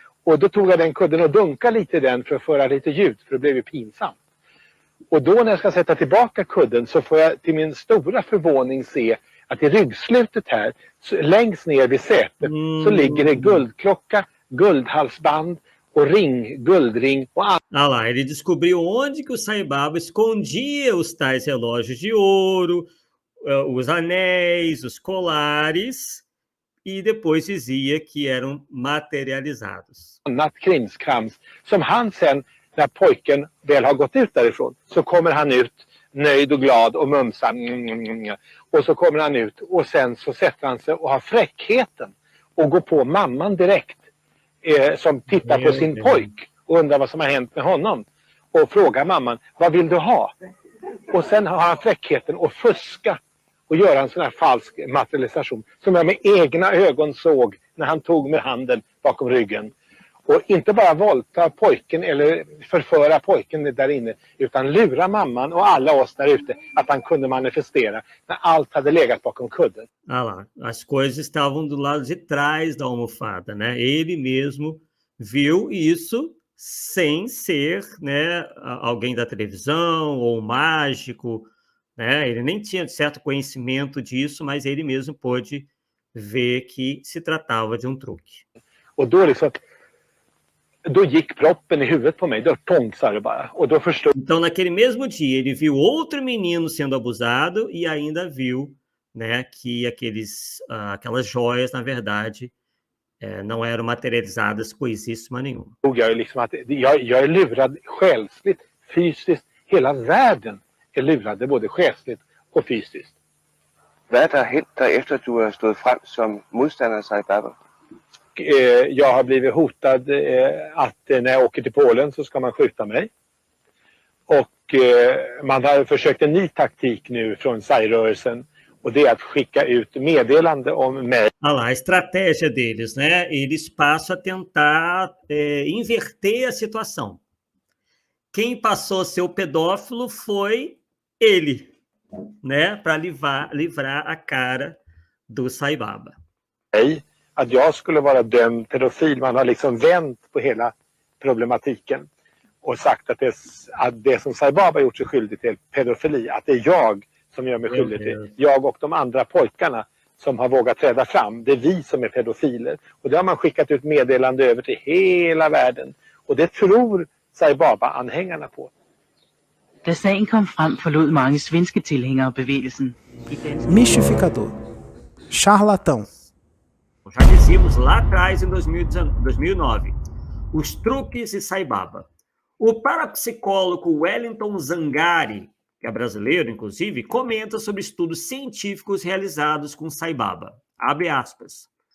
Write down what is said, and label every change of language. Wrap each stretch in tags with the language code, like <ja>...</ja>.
<sv>Och då tog jag den kudden och dunkade lite i den för att föra lite ljud för det blev ju pinsamt. Och då när jag ska sätta tillbaka kudden så får jag till min stora förvåning se att i ryggslutet här, längst ner vid sätet, så ligger det guldklocka, guldhalsband och guldring och annat.</sv> <pt>Ah lá, ele descobriu onde que o Sai Baba escondia os tais relógios de ouro, os anéis, os colares, e depois dizia que eram materializados.</pt> <sv>Annat krimskrams som han sen, när pojken väl har gått ut därifrån, så kommer han ut nöjd och glad och mumsar. Och så kommer han ut och sen så sätter han sig och har fräckheten och går på mamman direkt som tittar på sin pojk och undrar vad som har hänt med honom. Och frågar mamman, vad vill du ha? Och sen har han fräckheten att fuska och göra en sån här falsk materialisation som jag med egna ögon såg när han tog med handen bakom ryggen. Och inte bara våldta pojken eller förföra pojken där inne utan lura mamman och alla oss där ute att han kunde manifestera när allt hade legat bakom kudden.</sv> <pt>Ah lá, as coisas estavam do lado de trás da almofada, né? Ele mesmo viu isso sem ser, né, alguém da televisão ou um mágico, né? Ele nem tinha certo conhecimento disso, mas ele mesmo pôde ver que se tratava de um truque.</pt> <sv>Och då gick proppen i huvudet på mig, då tångsade det bara. Och då förstod...</sv> <pt>Então, naquele mesmo dia, ele viu outro menino sendo abusado e ainda viu, né, que aquelas joias, na verdade, não eram materializadas coisíssima nenhuma.</pt> <sv>Jag är lurad själsligt, fysiskt. Hela världen är lurade både själsligt och fysiskt.</sv> <da>Hvad der har hänt dig efter du har stået frem som modstander af Sai Baba?</da> <sv>Jag har blivit hotad att när jag åker till Polen så ska man skjuta mig. Och man har försökt en ny taktik nu från Sai-rörelsen och det är att skicka ut meddelande om mig.</sv> <pt>Ah lá, a estratégia deles, né? Eles passam a tentar inverter a situação. Quem passou a ser o pedófilo foi ele, né? Para livrar a cara do Sai Baba.</pt> <sv>Att jag skulle vara dömd pedofil. Man har liksom vänt på hela problematiken och sagt att det som Sai Baba gjort sig skyldig till pedofili, att det är jag som gör mig skyldig till. Jag och de andra pojkarna som har vågat träda fram. Det är vi som är pedofiler. Och det har man skickat ut meddelande över till hela världen. Och det tror Sai Baba-anhängarna på.</sv> <da>Da sagen kom frem, forlod mange svenske tilhængere bevægelsen.</da> <pt>Mistificador. Charlatão. Já dizíamos lá atrás, em 2009, os truques e Sai Baba. O parapsicólogo Wellington Zangari, que é brasileiro, inclusive, comenta sobre estudos científicos realizados com Sai Baba. Abre aspas.</pt>